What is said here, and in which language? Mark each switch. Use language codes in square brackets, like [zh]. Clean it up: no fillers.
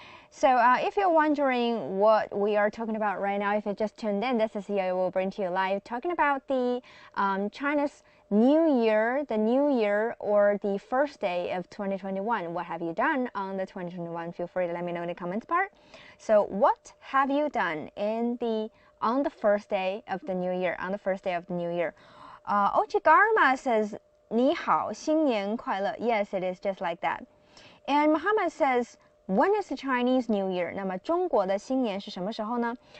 [en] So if you're wondering what we are talking about right now, if you just tuned in, this is Yo will bring to you live talking about the China's New Year, the New Year or the first day of 2021. What have you done on the 2021? Feel free to let me know in the comments part. So what have you done on the first day of the new year? Ochigarma says [zh] 你好，新年快乐. [en] Yes, it is just like that. And Muhammad says, when is the Chinese New Year? [zh] 那么中国的新年是什么时候呢？